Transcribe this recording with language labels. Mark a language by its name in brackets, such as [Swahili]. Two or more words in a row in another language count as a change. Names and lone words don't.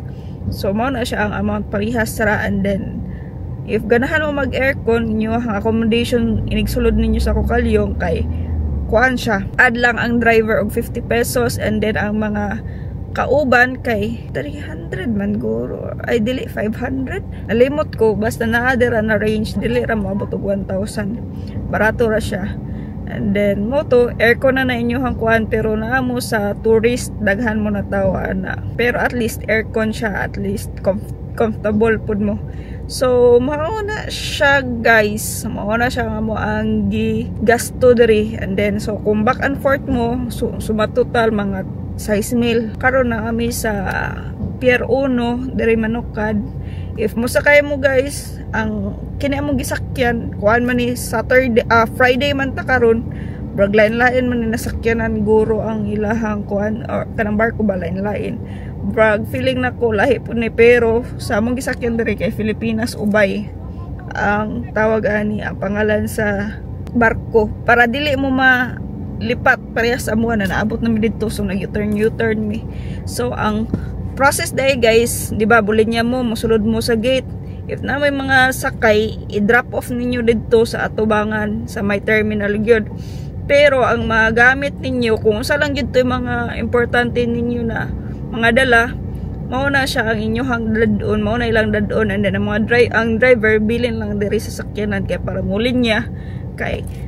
[Cebuano] So mao na siya ang amount parihas ra, [English] and then [Cebuano] if ganahan mo mag aircon ninyo ang accommodation inigsulod ninyo sa kukalyong kay kuan siya, add lang ang driver og 50 pesos, [English] and then [Cebuano] ang mga kauban kay 300 man guro, ay dili 500, nalimot ko, basta naa dira na range, dili ra moabot og 1,000, barato ra siya. [English] And then [Cebuano] moto aircon na inyohang kuan, pero naa mo sa tourist daghan mo na tawa na, pero [English] at least [Cebuano] aircon siya, [English] at least comfortable [Cebuano] pud mo. So mao na siya guys, mao na siya nga mo ang gasto diri. [English] And then so [Cebuano] kung [English] back and forth [Cebuano] mo, sumatotal mga 6,000 karon na kami sa Pier 1 diri Manukad. If musakay mo guys, ang kini mo gisakyan kuan man ni Saturday, Friday man ta karon, brag lain-lain man ni nasakyanan guro ang ilahang kuan or kanang barko ba lain-lain. Brag feeling nako lahi pud ni, pero sa among gisakyan diri kay Pilipinas Ubay ang tawag ani, ang pangalan sa barko, para dili mo lipat parehas amo na naabot na mi didto, so nag-U-turn mi. So ang process day guys, di ba, bulinya mo, musulod mo sa gate. If na may mga sakay, i-drop off ninyo dito sa atubangan, sa may terminal gyud. Pero ang magamit ninyo, kung sa lang gyud yung mga importante ninyo na mga dala, mao na siya ang inyong dadon, mao na ilang dadon, [English] and then [Cebuano] ang driver bilin lang diri sa sakyanan kay para mulin niya kay